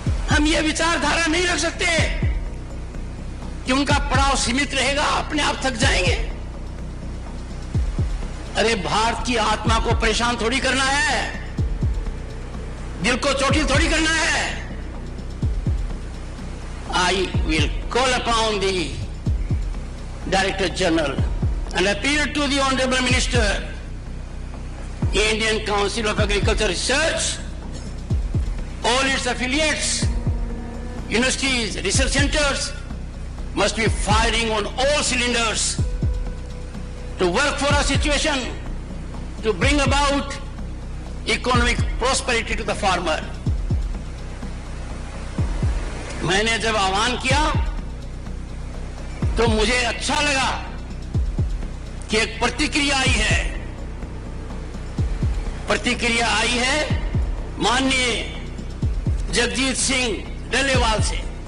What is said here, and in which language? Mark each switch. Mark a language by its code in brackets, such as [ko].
[hi] हम ये विचारधारा नहीं रख सकते कि उनका पड़ाव सीमित रहेगा, अपने आप थक जाएंगे। अरे भारत की आत्मा को परेशान थोड़ी करना है, दिल को चोटिल थोड़ी करना है। [en] I will call upon the Director General and appeal to the Honorable Minister, Indian Council of Agriculture Research, all its affiliates, universities, research centers must be firing on all cylinders to work for a situation to bring about economic prosperity to the farmer. [hi] मैंने जब आह्वान किया तो मुझे अच्छा लगा कि एक प्रतिक्रिया आई है। प्रतिक्रिया आई है माननीय जगजीत सिंह डल्लेवाल से।